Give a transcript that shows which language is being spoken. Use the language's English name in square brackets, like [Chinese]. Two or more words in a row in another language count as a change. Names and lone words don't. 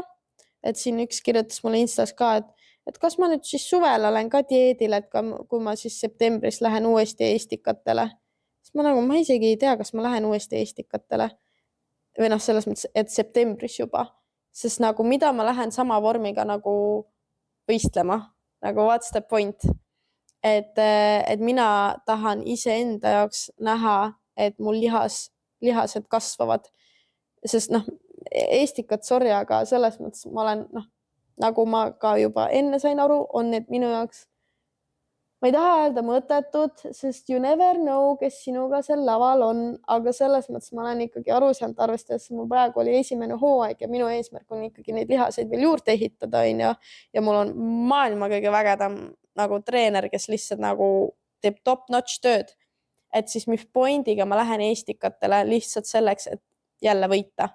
[Estonian] Et siin üks kirjutas mulle Instas ka, et kas ma nüüd siis suvel olen ka dieedil, et kui ma siis septembris lähen uuesti eestikatele. Siis ma isegi ei tea, kas ma lähen uuesti eestikatele. Või selles mõttes, et septembris juba. Sest nagu mida ma lähen sama vormiga nagu võistlema. [English] Nagu what's the point? [Estonian] Et mina tahan iseenda jaoks näha, et mul lihased kasvavad. Sest eestikat, sorry, aga selles mõttes ma olen, nagu ma ka juba enne sain aru, on need minu jaoks, ma ei taha öelda mõttetud, sest [English] you never know, [Estonian] kes sinuga seal laval on, aga selles mõttes ma olen ikkagi aru saanud, arvestades, mul praegu oli esimene hooaeg ja minu eesmärk on ikkagi neid lihaseid veel juurde ehitada, ja mul on maailma kõige vägedam nagu treener, kes lihtsalt nagu teeb top-notch tööd, et siis mis pointiga ma lähen eestikatele lihtsalt selleks, et jälle võita.